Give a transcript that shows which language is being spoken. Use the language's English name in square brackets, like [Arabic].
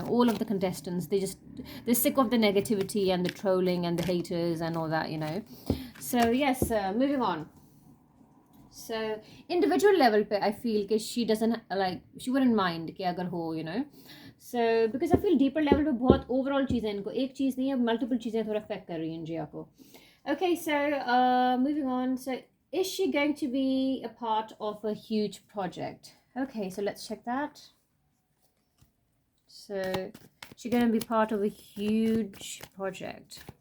[English] All of the contestants, they're sick of the negativity and the trolling and the haters and all that. So yes, moving on. So individual level पे I feel कि she doesn't like, she wouldn't mind [Hindi] कि अगर हो, [English] you know. So because I feel deeper level [Hindi] पे बहुत overall चीज़ें, इनको एक चीज़ नहीं है, multiple चीज़ें थोड़ा affect कर रही हैं जिया को. [English] Okay, so moving on. So is she going to be a part of a huge project? Okay, so let's check that. So she's going to be part of a huge project.